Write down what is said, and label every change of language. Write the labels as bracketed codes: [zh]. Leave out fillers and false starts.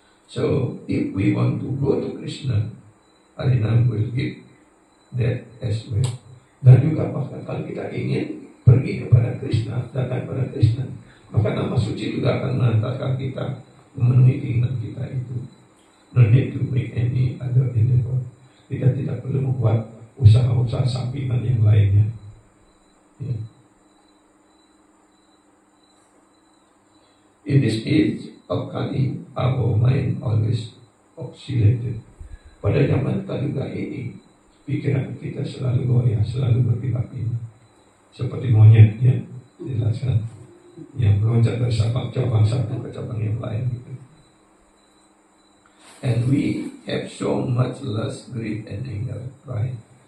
[en] So, if we want to go to Krishna, Harinam will give that as well. [id] Dan juga bahkan kalau kita ingin pergi kepada Krishna, datang kepada Krishna, maka nama suci juga akan mengantarkan kita memenuhi keinginan kita itu. [en] No need to make any other endeavor. [id] Kita tidak perlu membuat usaha-usaha sampingan yang lainnya. [en] Yeah. In this age of Kali, our mind always oscillated. [id] Pada zaman Kali Yuga ini, pikiran kita selalu goyah, selalu berpindah-pindah. Seperti monyet, ya, dijelaskan, yang meloncat dari cabang satu ke cabang yang lain. Gitu. [en] And we have so much less greed and anger, pride.